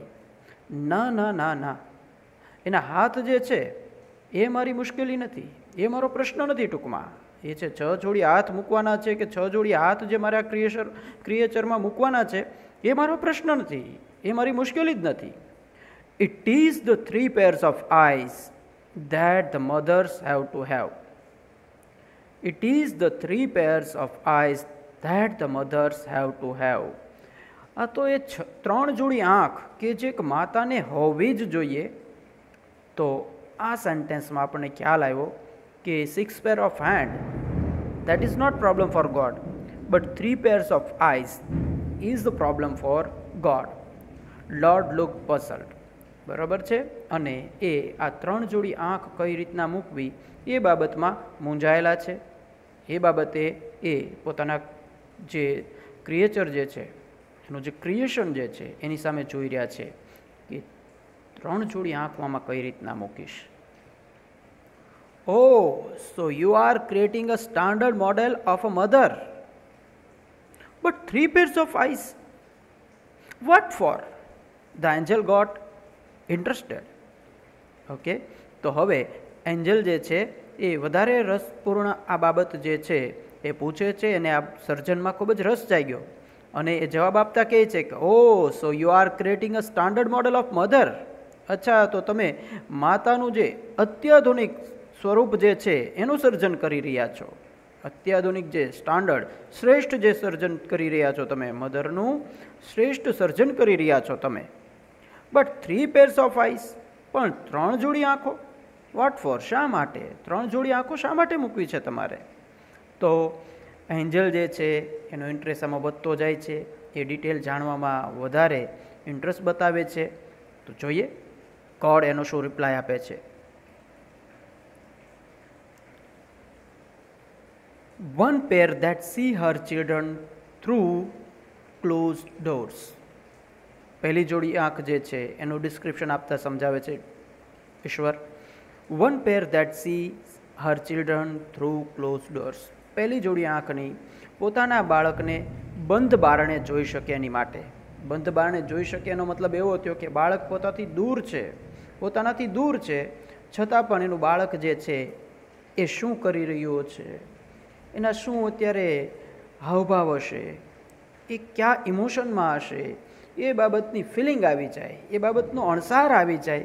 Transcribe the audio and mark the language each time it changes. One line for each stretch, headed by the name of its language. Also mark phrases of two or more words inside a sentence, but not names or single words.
Gujarati: ના ના ના ના, એના હાથ જે છે એ મારી મુશ્કેલી નથી, એ મારો પ્રશ્ન નથી. ટૂંકમાં એ છે 6 જોડી હાથ મૂકવાના છે કે 6 જોડી હાથ જે મારા ક્રિએચરમાં મૂકવાના છે એ મારો પ્રશ્ન નથી, એ મારી મુશ્કેલી જ નથી.
English: It is the 3 pairs of eyes that the mothers have to have. It is the 3 pairs of eyes that the mothers have to have.
Gujarati: આ તો એ 3 જોડી આંખ કે જે એક માતાને હોવી જ જોઈએ. તો આ સેન્ટેન્સમાં આપણને ખ્યાલ આવ્યો કે
English: 6 pair of hand, that is not problem for God, but 3 pairs of eyes is the problem for God. Lord looked puzzled.
Gujarati: બરાબર છે. અને એ આ 3 જોડી આંખ કઈ રીતના મૂકવી એ બાબતમાં મૂંઝાયેલા છે. એ બાબતે એ પોતાના જે ક્રિએચર જે છે એનું જે ક્રિએશન જે છે એની સામે જોઈ રહ્યા છે કે 3 જોડી આંખ આમાં કઈ રીતના મૂકીશ.
English: Oh, so you are creating a standard model of a mother, but 3 pairs of eyes, what for? The angel got interested.
Gujarati: ઓકે, તો હવે એન્જલ જે છે એ વધારે રસપૂર્ણ આ બાબત જે છે એ પૂછે છે અને આ સર્જનમાં ખૂબ જ રસ જાગ્યો અને એ જવાબ આપતા કહે છે કે
English: Oh, so you are creating a standard model of mother.
Gujarati: અચ્છા, તો તમે માતાનું જે અત્યાધુનિક સ્વરૂપ જે છે એનું સર્જન કરી રહ્યા છો. અત્યાધુનિક જે સ્ટાન્ડર્ડ, શ્રેષ્ઠ જે સર્જન કરી રહ્યા છો તમે, મધરનું શ્રેષ્ઠ સર્જન કરી રહ્યા છો તમે.
English: બટ 3 pairs of eyes,
Gujarati: પણ 3 જોડી આંખો,
English: what for?
Gujarati: શા માટે 3 જોડી આંખો શા માટે મૂકવી છે તમારે? તો એન્જલ જે છે એનો ઇન્ટરેસ્ટ આમાં વધતો જાય છે, એ ડિટેલ જાણવામાં વધારે ઇન્ટરેસ્ટ બતાવે છે. તો જોઈએ ગોડ એનો શું રિપ્લાય આપે છે.
English: One pair that see her children through closed doors.
Gujarati: પહેલી જોડી આંખ જે છે એનું ડિસ્ક્રિપ્શન આપતા સમજાવે છે ઈશ્વર.
English: One pair that see her children through close doors.
Gujarati: પહેલી જોડી આંખની પોતાના બાળકને બંધ બારણે જોઈ શકે એની માટે. બંધ બારણે જોઈ શકે એનો મતલબ એવો થયો કે બાળક પોતાનાથી દૂર છે છતાં પણ એનું બાળક જે છે એ શું કરી રહ્યો છે, એના શું અત્યારે હાવભાવ હશે, એ ક્યાં ઇમોશનમાં હશે, એ બાબતની ફિલિંગ આવી જાય, એ બાબતનો અણસાર આવી જાય.